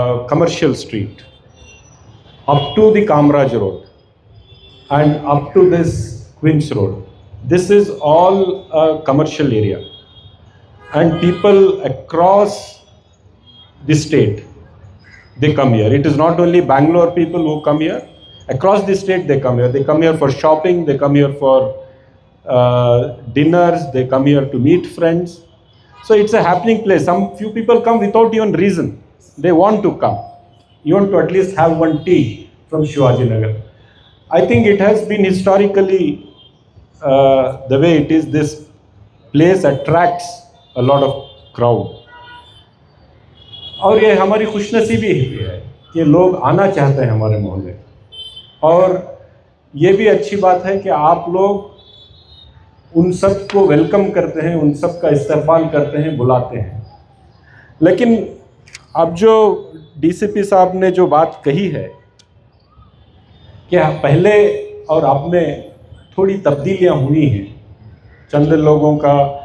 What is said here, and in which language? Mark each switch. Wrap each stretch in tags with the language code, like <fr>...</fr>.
<en>Commercial Street up to the Kamaraj Road and up to this Queens Road, this is all a commercial area, and people across the state, they come here. It is not only Bangalore people who come here, across the state they come here. They come here for shopping, they come here for dinners, they come here to meet friends. So it's a happening place. Some few people come without even reason. They want to come. You want to at least have one tea from Shivaji Nagar. I think it has been historically the way it is. This place attracts a lot of crowd.</en> <hi>और ये हमारी खुशनसीबी है कि लोग आना चाहते हैं हमारे मोहल्ले। और ये भी अच्छी बात है कि आप लोग उन सब को वेलकम करते हैं, उन सब का इस्तकबाल करते हैं, बुलाते हैं। लेकिन अब जो डीसीपी साहब ने जो बात कही है कि पहले और अब में थोड़ी तब्दीलियां हुई हैं, चंद लोगों का</hi>